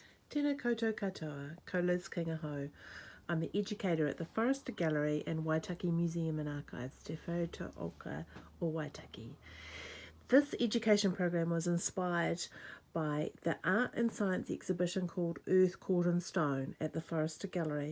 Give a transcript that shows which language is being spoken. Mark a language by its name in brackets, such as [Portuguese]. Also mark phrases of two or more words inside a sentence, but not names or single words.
[Māori] Tēnā koutou katoa, ko Liz Kingaho. [English] I'm the educator at the Forester Gallery and Waitaki Museum and Archives, Te Whare Oka or Waitaki. This education program was inspired by the art and science exhibition called Earth Caught in Stone at the Forester Gallery.